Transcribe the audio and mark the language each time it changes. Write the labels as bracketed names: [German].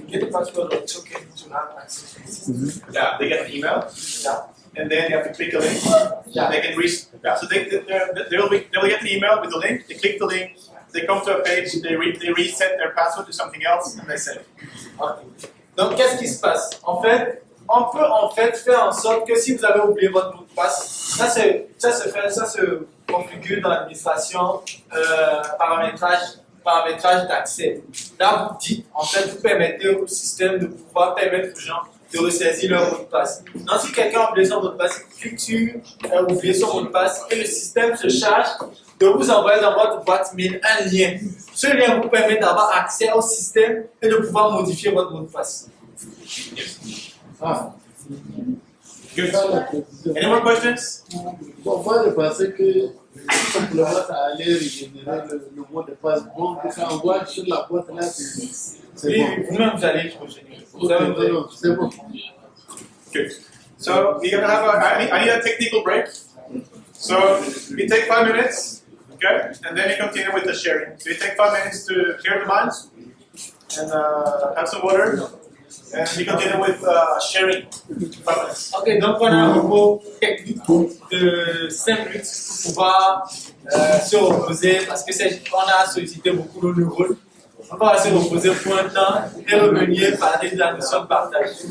[English] You get a password or token to have access to the system? Yeah, they get an email. Yeah. And then you have to click a link. Yeah. They can so they'll get an email with the link. They click the link. They come to a page. They reset their password to something else, and they save. Okay. [French] Donc, qu'est-ce qui se passe? En fait, on peut en fait faire en sorte que si vous avez oublié votre mot de passe, ça se configure dans l'administration paramétrage d'accès. Là, vous dites, en fait, vous permettez au système de pouvoir permettre aux gens de ressaisir leur mot de passe. Donc, si quelqu'un a oublié son mot de passe, il clique sur oublier son mot de passe et le système se charge de vous envoyer dans votre boîte mail un lien. Ce lien vous permet d'avoir accès au système et de pouvoir modifier votre mot de passe. Ah. [English] Good. Any more questions? [French] Bon, moi, je pensais que tout simplement, ça allait régénérer le mot de passe. Bon, que ça envoie sur la boîte là, c'est Oui, bon. vous-même, vous allez générer. C'est bon. [English] Good. So we're gonna have I need a technical break. So we take 5 minutes, okay, and then we continue with the sharing. So you take 5 minutes to clear the minds and have some water, and we continue with sharing. 5 minutes. [French] Ok, donc on a un repos technique de 5 minutes pour pouvoir se reposer parce que on a sollicité beaucoup nos neurones. On va se reposer pour un temps et revenir parler de la notion de partage.